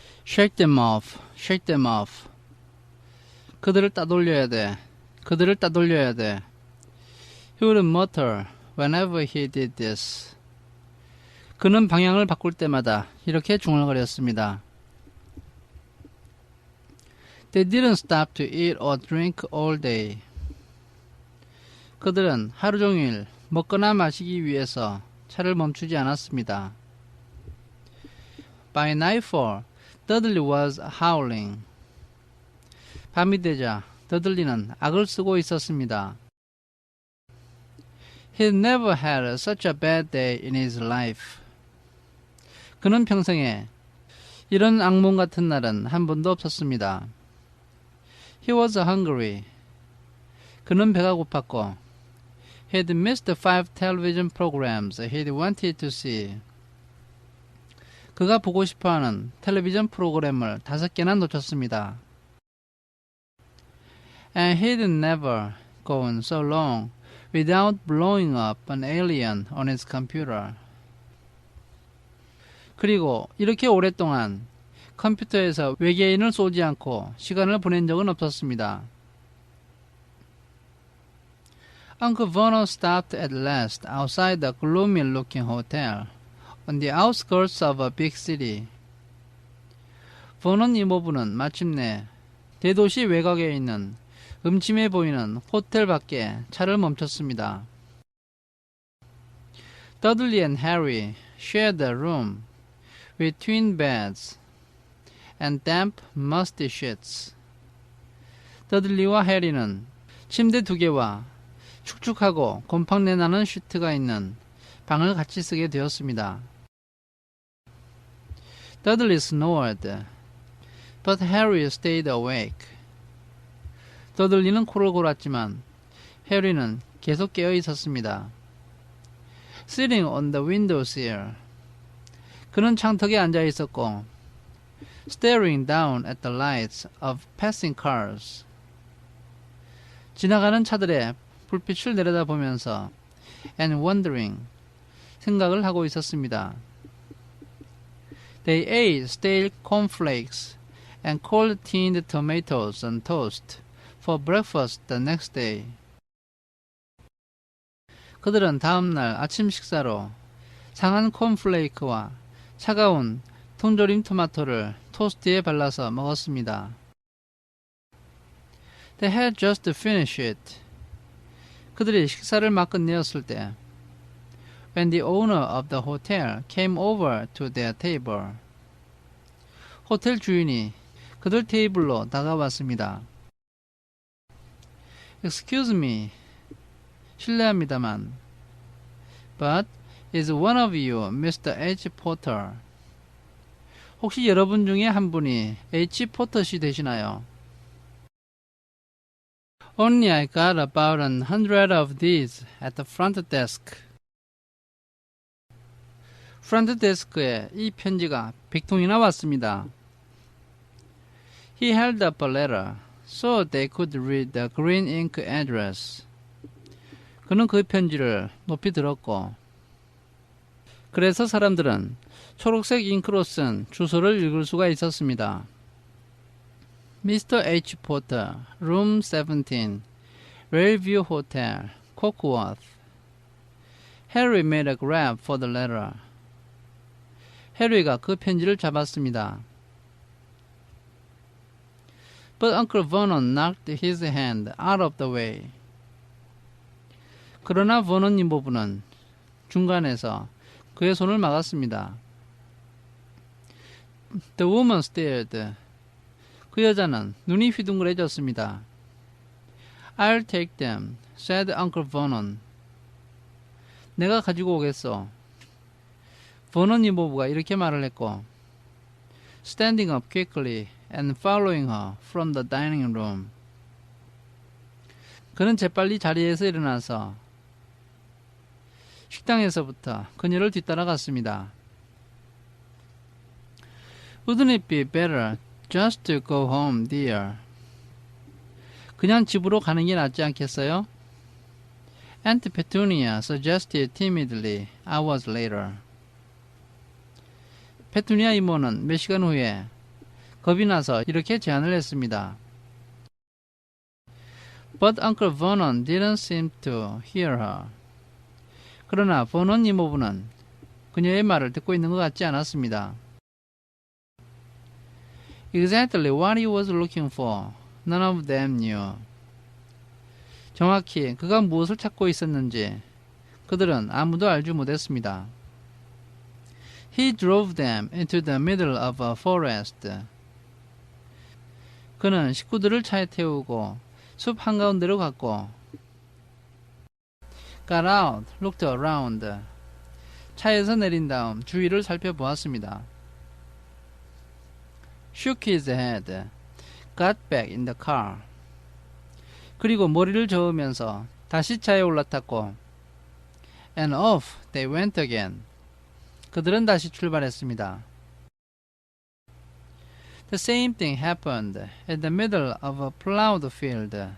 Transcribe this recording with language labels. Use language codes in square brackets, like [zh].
[en] Shake them off, shake them off. [ko] 그들을 따돌려야 돼. 그들을 따돌려야 돼. [en] He would mutter whenever he did this. [ko] 그는 방향을 바꿀 때마다 이렇게 중얼거렸습니다. [en] They didn't stop to eat or drink all day. [ko] 그들은 하루 종일 먹거나 마시기 위해서 차를 멈추지 않았습니다. [en] By nightfall, Dudley was howling. [ko] 밤이 되자 더들리는 악을 쓰고 있었습니다. [en] He never had such a bad day in his life. [ko] 그는 평생에 이런 악몽 같은 날은 한 번도 없었습니다. [en] He was hungry. [ko] 그는 배가 고팠고 [en] He'd missed the 5 television programs he'd wanted to see. [ko] 그가 보고 싶어하는 텔레비전 프로그램을 5개나 놓쳤습니다. [en] And he'd never gone so long without blowing up an alien on his computer. [ko] 그리고 이렇게 오랫동안 컴퓨터에서 외계인을 쏘지 않고 시간을 보낸 적은 없었습니다. [en] Uncle Vernon stopped at last outside the gloomy-looking hotel on the outskirts of a big city. [ko] 버넌 이모부는 마침내 대도시 외곽에 있는 음침해 보이는 호텔 밖에 차를 멈췄습니다. [en] Dudley and Harry shared a room with twin beds and damp, musty sheets. [ko] 더들리와 해리는 침대 2개와 축축하고 곰팡내 나는 시트가 있는 방을 같이 쓰게 되었습니다. [en] Dudley snored, but Harry stayed awake. [ko] 더들리는 코를 골았지만 해리는 계속 깨어 있었습니다. [en] Sitting on the windowsill. [ko] 그는 창턱에 앉아 있었고 [en] staring down at the lights of passing cars. [ko] 지나가는 차들의 불빛을 내려다보면서 [en] and wondering, [ko] 생각을 하고 있었습니다. [en] They ate stale cornflakes and cold tinned tomatoes on toast for breakfast the next day. [ko] 그들은 다음 날 아침 식사로 상한 콘플레이크와 차가운 통조림 토마토를 토스트에 발라서 먹었습니다. [en] They had just finished it. [ko] 그들이 식사를 막 끝내었을 때 [en] when the owner of the hotel came over to their table. [ko] 호텔 주인이 그들 테이블로 다가왔습니다. [en] Excuse me. [ko] 실례합니다만. [en] But is one of you Mr. H. Potter? [ko] 혹시 여러분 중에 한 분이 H. 포터 씨 되시나요? [en] Only I got about 100 of these at the front desk. [ko] 프런트 데스크에 이 편지가 100통이나 왔습니다. [en] He held up a letter so they could read the green ink address. [ko] 그는 그 편지를 높이 들었고 그래서 사람들은 초록색 잉크로 쓴 주소를 읽을 수가 있었습니다. [en] Mr. H. Potter, Room 17, Railview Hotel, Cockworth. Harry made a grab for the letter. [ko] 해리가 그 편지를 잡았습니다. [en] But Uncle Vernon knocked his hand out of the way. [ko] 그러나 버넌 이모부는 중간에서 그의 손을 막았습니다. [en] The woman stared. [ko] 그 여자는 눈이 휘둥그레졌습니다. [en] I'll take them, said Uncle Vernon. [ko] 내가 가지고 오겠소. 버넌 이모부가 이렇게 말을 했고 [en] Standing up quickly and following her from the dining room. [ko] 그는 재빨리 자리에서 일어나서 식당에서부터 그녀를 뒤따라갔습니다. [en] Wouldn't it be better just to go home, dear? [ko] 그냥 집으로 가는 게 낫지 않겠어요? [en] Aunt Petunia suggested timidly hours later. [ko] 페투니아 이모는 몇 시간 후에 겁이 나서 이렇게 제안을 했습니다. [en] But Uncle Vernon didn't seem to hear her. [ko] 그러나 버넌 이모부는 그녀의 말을 듣고 있는 것 같지 않았습니다. [en] Exactly what he was looking for, none of them knew. [ko] 정확히 그가 무엇을 찾고 있었는지 그들은 아무도 알지 못했습니다. [en] He drove them into the middle of a forest. [ko] 그는 식구들을 차에 태우고 숲 한가운데로 갔고 [en] got out, looked around. [ko] 차에서 내린 다음 주위를 살펴보았습니다. [en] shook his head, got back in the car. [ko] 그리고 머리를 저으면서 다시 차에 올라탔고 [en] and off they went again. [ko] 그들은 다시 출발했습니다. [en] The same thing happened at the middle of a plowed field.